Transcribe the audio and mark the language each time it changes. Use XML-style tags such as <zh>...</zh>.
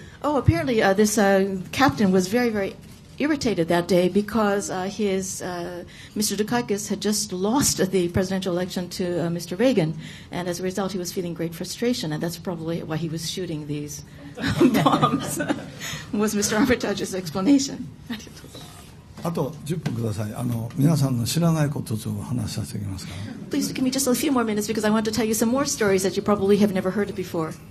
<en>Oh, apparently this captain was very irritated that day because Mr. Dukakis had just lost the presidential election to Mr. Reagan, and as a result he was feeling great frustration, and that's probably why he was shooting these bombs, was Mr. Armitage's explanation.</en> <ja>あと10分ください。皆さんの知らないことを話させていただきますから。</ja> <en>Please give me just a few more minutes because I want to tell you some more stories that you probably have never heard before.</en>